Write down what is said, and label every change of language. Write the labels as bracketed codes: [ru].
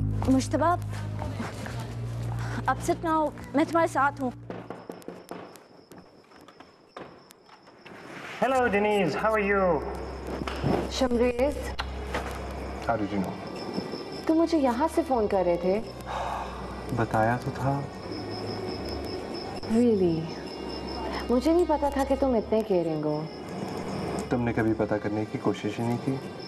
[hi] Mushtaba, upset ना हो, मैं तुम्हारे साथ हूँ। [en] Hello, Denise. How are you? Shamreez, How did you know? [hi] तुम मुझे यहाँ से फोन कर रहे थे? बताया तो था। [en] Really? [hi] मुझे नहीं पता था कि तुम इतने केयरिंग हो। तुमने कभी पता करने की कोशिश ही नहीं की?